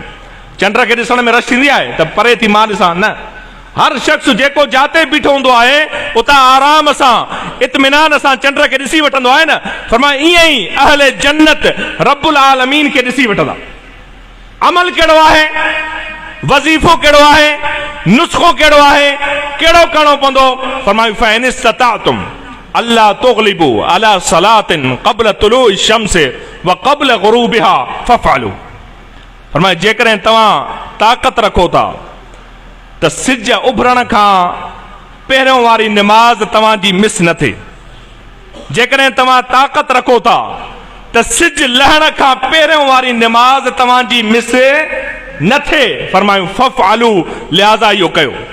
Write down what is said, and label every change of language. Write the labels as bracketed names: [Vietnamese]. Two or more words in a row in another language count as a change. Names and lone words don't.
[Sindhi] चंड खे ॾिसण में रश थींदी आहे त परे थी मां ॾिसां? न, हर शख़्स जेको जाते बीठो हूंदो आहे, उतां आराम सां इत्मिनान सां चंड खे ॾिसी वठंदो आहे न। फरमाया ईअं ई अहले जन्नत रब्बुल आलमीन खे ॾिसी वठंदा। अमल कहिड़ो आहे, वज़ीफ़ो कहिड़ो आहे, नुस्ख़ो कहिड़ो आहे, कहिड़ो करिणो पवंदो? [Arabic] फरमायो فإن استطعتم ألا تغلبوا على صلاة قبل طلوع الشمس وقبل غروبها فافعلوا. [Sindhi] फरमायो जेकॾहिं तव्हां ताक़त रखो था त सिज उभरण खां पहिरियों वारी निमाज़ तव्हांजी मिस न थिए, जेकॾहिं तव्हां ताक़त रखो था त सिज लहण खां पहिरियों वारी निमाज़ तव्हांजी मिस न थिए, फरमायूं फ़फ़अलू, लिहाज़ा इहो कयो।